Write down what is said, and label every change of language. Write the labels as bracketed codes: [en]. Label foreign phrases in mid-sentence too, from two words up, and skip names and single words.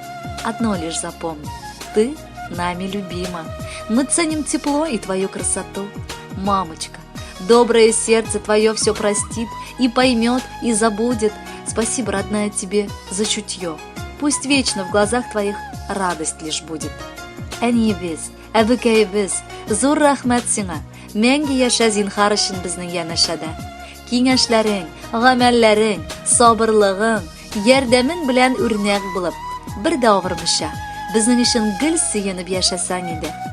[ru] Одно лишь запомни. Ты нами любима. Мы ценим тепло и твою красоту. Мамочка, доброе сердце твое все простит и поймет, и забудет. Спасибо, родная, тебе за чутье. Пусть вечно в глазах твоих радость лишь будет. [tt] Әниебез, әбікәйбіз, зур рахмәт сиңа. Мәңге яша зинһар өчен безнең янәшәдә. Киңәшләрең, гамәлләрең, сабырлыгың, ярдәмең белән үрнәк булып, бер дә авырмыйча, безнең өчен гел сөенеп яшәсәң иде.